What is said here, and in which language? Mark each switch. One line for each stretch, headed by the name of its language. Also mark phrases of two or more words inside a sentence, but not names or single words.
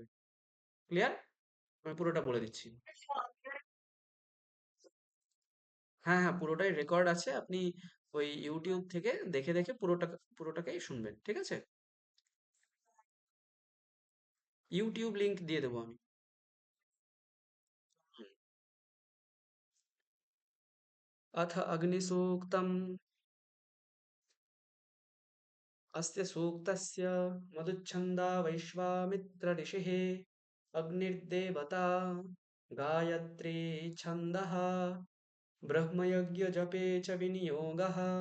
Bangla: ক্লিয়ার? আমি পুরোটা বলে দিচ্ছি। হ্যাঁ, হ্যাঁ, পুরোটাই রেকর্ড আছে। আপনি ওই ইউটিউব থেকে দেখে দেখে পুরোটাকেই শুনবেন, ঠিক আছে। ইউটিউব লিংক দিয়ে দেবো আমি।
Sanskrit: হুম। अथ अग्निसूक्तम्। अस्य सूक्तस्य मधुच्छन्दा वैश्वामित्रऋषिः। अग्निर्देवता गायत्री छन्दः ब्रह्मयज्ञजपे च विनियोगः।